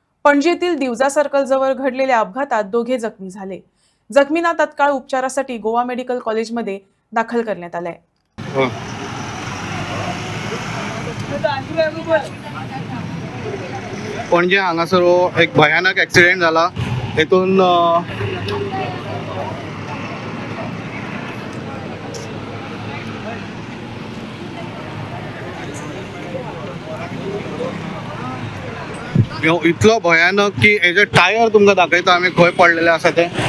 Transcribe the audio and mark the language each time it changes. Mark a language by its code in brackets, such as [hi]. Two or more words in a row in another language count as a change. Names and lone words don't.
[mr] पणजीतील दिवजा सर्कल जवळ घडलेल्या अपघातात दोघे जखमी झाले. जखमींना तत्काळ उपचारासाठी गोवा मेडिकल कॉलेजमध्ये दाखल करण्यात आलंय. [kok] पणजे हांगासर एक भयानक ॲक्सिडेंट झाला. हेतून इतलो भयानक की हेजे टायर तुमकां दाखयता आमी खंय पडलेले आसा ते.